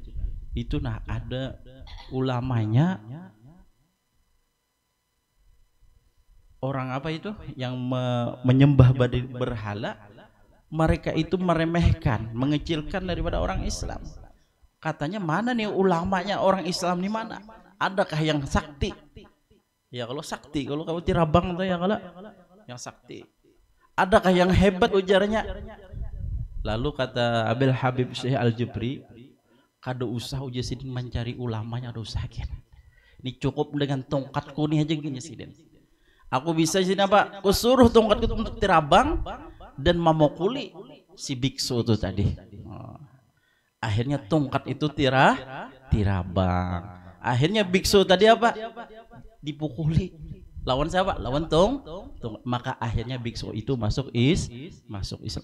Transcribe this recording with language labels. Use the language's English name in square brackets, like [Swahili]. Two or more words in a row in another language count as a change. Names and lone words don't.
[Indonesian] Itu nah ada ulamanya orang apa itu yang menyembah berhala, mereka itu meremehkan, mengecilkan daripada orang Islam. Katanya mana nih ulamanya orang Islam di mana? Adakah yang sakti? [Banjar] Ya kalau sakti, kalau kamu tirabang tuh ya kalau yang sakti. Adakah yang hebat ujarnya? Lalu kata Abil Habib Syekh Al-Jubri, kada usah uji sidin mencari ulamanya, ada usah kan. Ini cukup dengan tongkatku nih aja gini sidin. [Indonesian] Aku bisa sini apa? Aku suruh tongkatku untuk tirabang dan memukuli si biksu itu tadi. [Banjar] Akhirnya tongkat itu tirabang. [Indonesian] Akhirnya biksu tadi apa? [Banjar] Dipukuli. Lawan siapa? Lawan tong. [Indonesian] Maka akhirnya biksu itu masuk Islam.